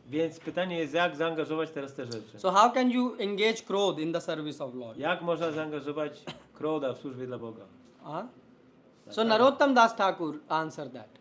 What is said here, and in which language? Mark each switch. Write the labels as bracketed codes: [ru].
[pl] Więc pytanie jest, jak zaangażować teraz te rzeczy. [en] So how can you engage krodh in the service of Lord? [pl] Jak można zaangażować kroda w służbie dla Boga? [en] So Narottam Das Thakur answered that.